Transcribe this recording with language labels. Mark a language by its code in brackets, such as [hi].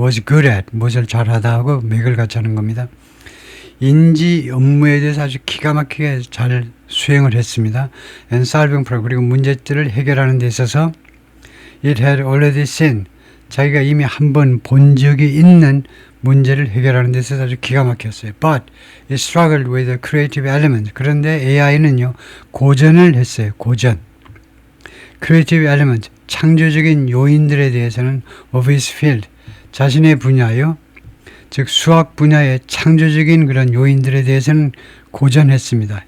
[en] was good at, [ko] 무엇을 잘하다 하고 맥을 같이 하는 겁니다. 인지 업무에 대해서 아주 기가 막히게 잘 수행을 했습니다. [en] And solving problem, [ko] 그리고 문제들을 해결하는 데 있어서 [en] it had already seen, [ko] 자기가 이미 한 번 본 적이 있는 문제를 해결하는 데 있어서 아주 기가 막혔어요. [en] But it struggled with the creative element. [ko] 그런데 AI는요, 고전을 했어요. 고전. [en] creative element, [ko] 창조적인 요인들에 대해서는 [en] of his field, [ko] 자신의 분야요, 즉 수학 분야의 창조적인 그런 요인들에 대해서는 고전했습니다.